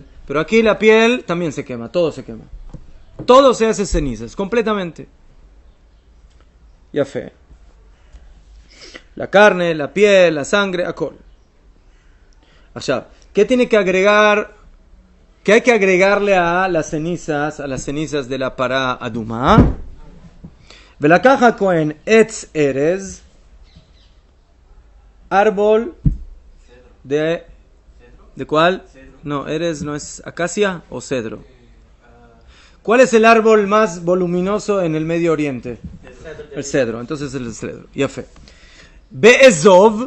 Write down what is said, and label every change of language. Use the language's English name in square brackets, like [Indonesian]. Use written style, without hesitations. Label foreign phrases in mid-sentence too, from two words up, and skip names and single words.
[Spanish] Pero aquí la piel también se quema, todo se quema. Todo se hace cenizas, completamente. Ya fe. La carne, la piel, la sangre, acol. Allá. ¿qué tiene que agregar? ¿Qué hay que agregarle a las cenizas de la [Hebrew] פָּרָה אֲדֻמָּה? וְלָקַח כֹּהֵן עֵץ אֶרֶז, [Spanish] árbol ¿de cuál? No, erez no es acacia o cedro. ¿Cuál es el árbol más voluminoso en el Medio Oriente? El cedro. Entonces el cedro. Ya fe. Be'ezov.